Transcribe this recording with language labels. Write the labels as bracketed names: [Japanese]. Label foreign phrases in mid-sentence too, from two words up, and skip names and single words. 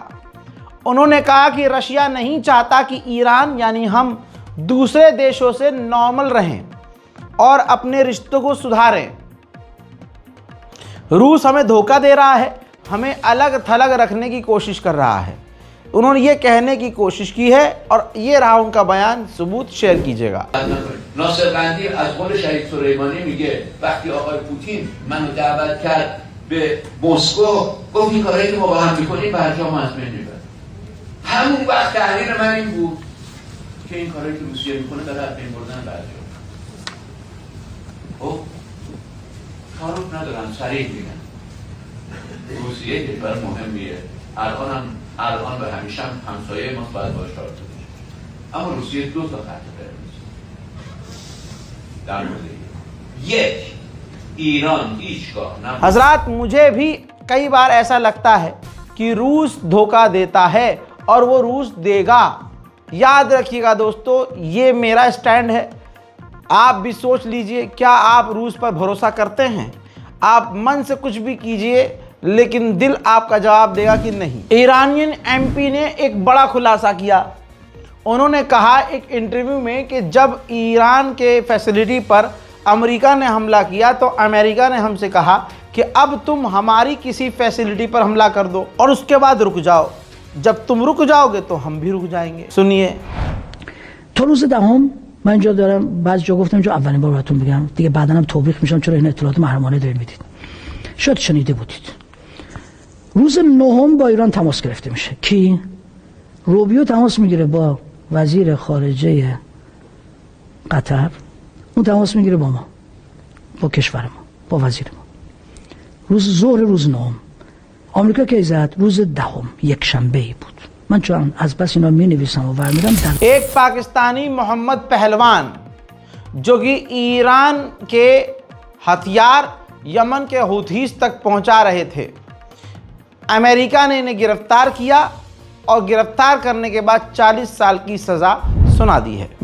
[Hindi] उन्होंने कहा कि रशिया नहीं चाहता कि ईरान यानी हम दूसरे देशों से नॉर्मल रहें और अपने रिश्तों को सुधारें। रूस हमें धोखा दे रहा है, हमें अलग थलग रखने की कोशिश कर रहा है। उन्होंने ये कहने की कोशिश की है और ये रहा उनका बयान। सबूत शेयर कीजिएगा। [Persian] ناصرقندی از قول شهید سلیمانی میگه وقتی آقای پوتین منو دعوت کرد به مسکو گفت این کارهایی که ما با هم میکنیم برجام از بین میبریم. همون وقت تحلیل من این بود که این کارهایی که روسیه میکنه داره از بین بردن برجام. خب تعارف ندارم، صریح میگم روسیه کشور مهمیه، الان به همیشه همسایه ما باید باش رابطه داشته، اما روسیه دو تا خط قرمز در مورد یک ایران هیچگاه نه. [Hindi] हजरात, मुझे भी कई बार ऐसा लगता है कि रूस धोखा देता है और वो रूस देगा। याद रखिएगा दोस्तों, ये मेरा स्टैंड है। आप भी सोच लीजिए, क्या आप रूस पर भरोसा करते हैं? आप मन से कुछ भी कीजिए लेकिन दिल आपका जवाब देगा कि नहीं। [English] Iranian MP [Hindi] ने एक बड़ा खुलासा किया। उन्होंने कहा एक इंटरव्यू में कि जब ईरान के फैसिलिटी पर अमेरिका ने हमला किया तो अमेरिका ने हमसे कहा कि अब तुम हमारी किसी फैसिलिटी पर हमला कर दो और उसके बाद रुक जाओ। जब तुम रुक जाओगे तो हम भी रुक जाएंगे। सुनिए। [Persian] تا روز دهم من اینجا دارم، بعضی جا گفتم اینجا اولین بار براتون میگم دیگه، بعدا هم توبیخ میشم چرا این اطلاعات محرمانه دارید میدید. شاید شنیده بودید روز نهم با ایران تماس گرفته میشه. کی؟ روبیو تماس میگیره با وزیر خارجه قطر، اون تماس میگیره با ما، با کشور ما، با وزیر ما. روز ظهر روز نهم. آمریکا که زد روز دهم یک شنبه ای بود. من چون از بس اینا می نویسم و ورمیدم در [Hindi] एक पाकिस्तानी मोहम्मद पहलवान जो कि ईरान के हथियार यमन के हुथीस तक पहुंचा रहे थे, अमेरिका ने इन्हें गिरफ्तार किया और गिरफ्तार करने के बाद 40 साल की सज़ा सुना दी है।